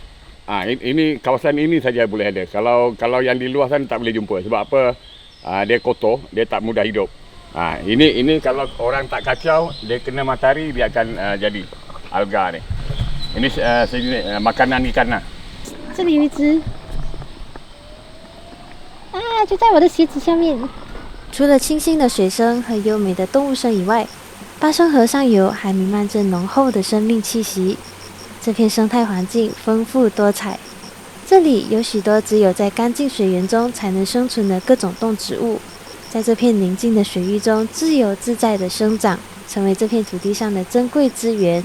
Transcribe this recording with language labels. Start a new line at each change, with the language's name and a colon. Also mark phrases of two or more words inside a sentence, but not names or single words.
Malay: Ini kawasan ini saja boleh ada. Kalau yang di luar sana tak boleh jumpa. Sebab apa? Dia kotor, dia tak mudah hidup. Ini kalau orang tak kacau, dia kena matahari dia akan jadi alga ni. Ini makanan ikan lah.
Chinese: 这里有一只就在我的鞋子下面。除了清新的水声和优美的动物声以外，巴生河上游还弥漫着浓厚的生命气息。这片生态环境丰富多彩，这里有许多只有在干净水源中才能生存的各种动植物，在这片宁静的水域中自由自在地生长，成为这片土地上的珍贵资源。